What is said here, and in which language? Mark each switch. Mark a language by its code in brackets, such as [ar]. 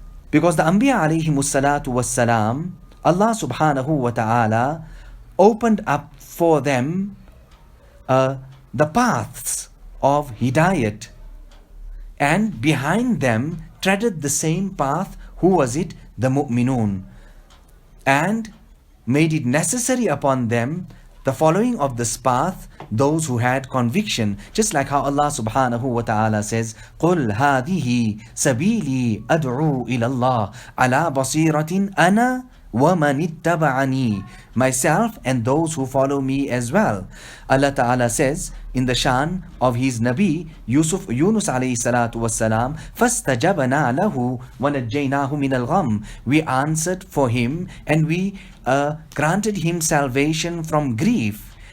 [en] Because the Anbiya alayhimus salatu was salam, Allah subhanahu wa ta'ala opened up for them the paths of hidayat, and behind them treaded the same path. Who was it? The mu'minun. And made it necessary upon them the following of this path, those who had conviction. Just like how Allah subhanahu wa ta'ala says, [ar] قُلْ هَذِهِ سَبِيلِي أَدْعُو إِلَى اللَّهِ عَلَى بَصِيرَةٍ أَنَا وَمَنِ اتَّبَعَنِي. [en] Myself and those who follow me as well. Allah Ta'ala says in the shan of his Nabi Yunus alayhi salatu wassalam, [ar] فَاسْتَجَبَنَا لَهُ وَنَجَّيْنَاهُ مِنَ الْغَمِّ. [en] We answered for him and we granted him salvation from grief.